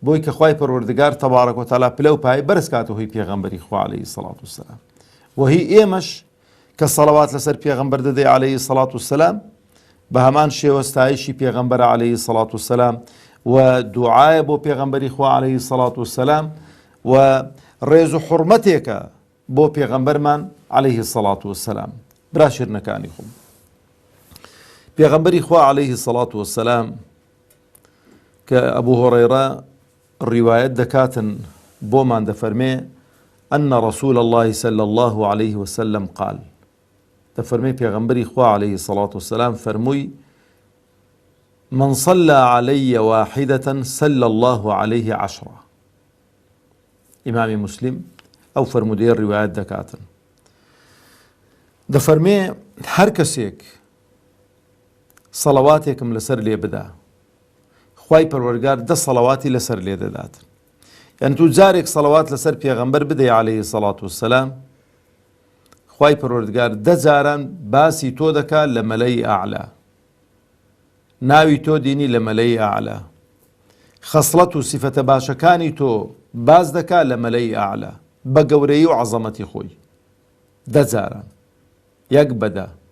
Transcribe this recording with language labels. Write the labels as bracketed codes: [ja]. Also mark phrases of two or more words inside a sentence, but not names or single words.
[ckb] بۆی کە خوای پەروەردگار تەبارەک و تەعالا پلە و پای بەرز کاتەوە هی پێغەمبەری خوا [ar] عەلەیهی سەڵات وسەلام [ckb] و هی ئێمەش کە سەڵەوات لەسەر پێغەمبەر دەدەی [ar] عەلەیهی سەڵات وسەلام [ckb] بە هەمان شێوە ستایشی پێغەمبەرە [ar] عەلەیهی سەڵات وسەلام [ckb] و دوعایە بۆ پێغەمبەری خوا [ar] عەلەیهی سەڵات وسەلام [ckb] و ڕێز و حورمەتێکە بۆ پێغەمبەرمان [ar] عەلەیهی سەڵات وسەلام. [ckb] برا شیرنەکانی خۆم، پێغەمبەری خوا [ar] عەلەیهی سەڵات وسەلام [ckb] کە ئەبوو هورەیرە ڕیوایەت دەکاتن بۆمان دەفەرمێ [ar] أن رسول الله صلى الله عليه وسلم قال، [ckb] دەفەرمێ پێغەمبەری خوا [ar] عەلەیهی سەڵات وسەلام [ckb] فەرمووی [ar] من صلى علي واحدة صلى الله عليه عشرة. [ckb] ئیمامی موسلیم ئەو فەرمودەیە ڕیوایەت دەکاتن، دەفەرمێ هەر کەسێک سەڵەواتێکم لەسەر لێ بدا خوای پەروەردگار 10 سەڵەواتی لەسەر لێ دەدات. یعنی تو جارێک سەڵەوات لەسەر پێغەمبەر بدەی [ar] عەلەیهی سەڵات وسەلام [ckb] خوای پەروەردگار 10 جاران باسی تۆ دەکات لە [ar] مەلەی ئەعلا، [ckb] ناوی تۆ دینی لە [ar] مەلەی ئەعلا، [ckb] خەسڵەت و سیفەتە باشەکانی تۆ باز دەکات لە [ar] مەلەی ئەعلا [ckb] بە گەورەی و عەزەمەتی خۆی 10 جاران یەک بەدە.